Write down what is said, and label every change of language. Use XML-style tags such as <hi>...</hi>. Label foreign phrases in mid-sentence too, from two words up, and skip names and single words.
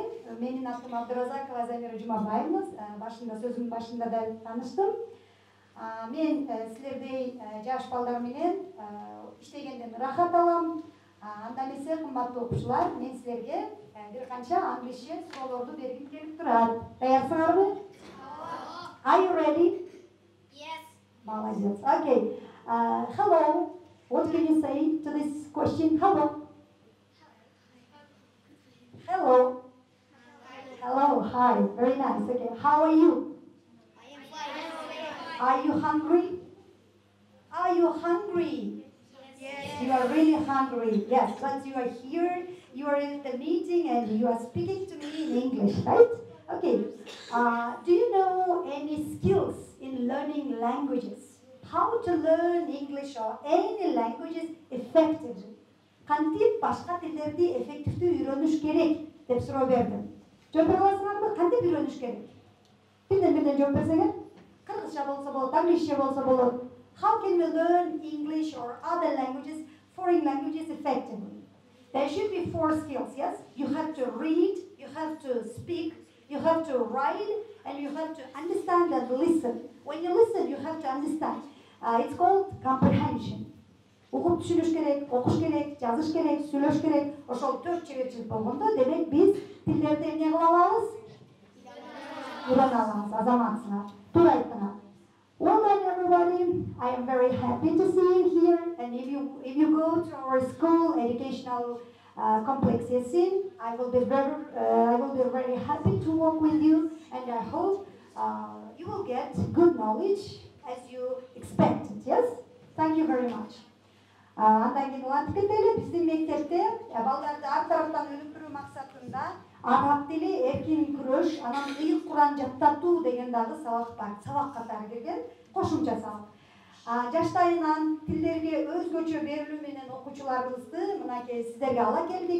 <ky>Менин атым Абдуразакова Замира Жумабаевна. Сөзүмдүн башында да тааныштым. Мен силердей жаш балдар менен иштегенден рахат алам. Анда эмесе, кымбаттуу окуучулар, мен силерге бир канча англисче суроолорду бергим келип турат. Даярсыңарбы?</ky> <en>Are you ready? Yes. Молодец. Okay. Hello. What can you say to this question? Hello. Hello. Hello. Hi. Very nice. Okay. How are you? I am fine. Are you hungry? Are you hungry? Yes. You are really hungry. Yes, but you are here, you are in the meeting and you are speaking to me in English, right? Okay. Do you know any skills in learning languages? How to learn English or any languages effectively?</en> <ky>Кантип башка тилдерди эффективдүү үйрөнүш керек деп суроо бердим. Жооп бере аласыңарбы? Кантип үйрөнүш керек? Бирден жооп берсеңер. Кыргызча болсо болот, англисче болсо болот.</ky> <en>How can we learn English or other languages, foreign languages effectively? There should be 4 skills, yes? You have to read, you have to speak, you have to write, and you have to understand and listen. When you listen, you have to understand. It's called comprehension.</en> <ky>Угуп түшүнүш керек, окуш керек, жазыш керек, сүйлөш керек. Ошол 4 чеберчилик болгондо, демек биз тилдерди эмне кыла алабыз? Нурана аламыз, азаматсына. Тура айттыңар.</ky> <en>Well done, everybody. I am very happy to see you here. And if you go to our school educational complex Yesin, I will be very happy to work with you, and I hope you will get good knowledge as you expected. Yes. Thank you very much.</en> <ky>Андан кийин улантып кетели. Биздин мектепте балдарды ар тараптан өнүктүрүү максатында араб тили, эркин күрөш, анан ыйык Куран жаттатуу деген дагы сабак бар. Сабак катары кирген кошумча сабак. Жаштайынан тилдерге өзгөчө берилүү менен окуучуларыбызды мынакей сиздерге ала келдик.</ky>